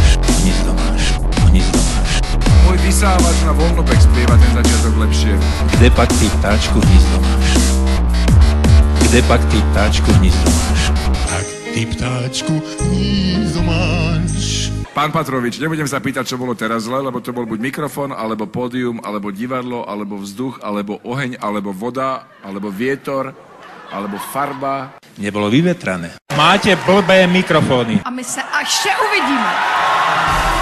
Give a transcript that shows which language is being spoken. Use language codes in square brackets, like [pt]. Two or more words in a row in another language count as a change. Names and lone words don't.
[cs] Hnízdo máš. [sk] Môj vysávač na voľnobek spieva ten začiatok lepšie. [cs] Kde pak ty ptáčku hnízdo máš? Kde pak ty ptáčku hnízdo máš? Tak ty ptáčku hnízdo máš. [sk] Pán Patrovič, nebudem sa pýtať, čo bolo teraz zle, lebo to bol buď mikrofón, alebo pódium, alebo divadlo, alebo vzduch, alebo oheň, alebo voda, alebo vietor, alebo farba. Nebolo vyvetrané. Máte blbé mikrofóny. [cs] A my se ještě uvidíme.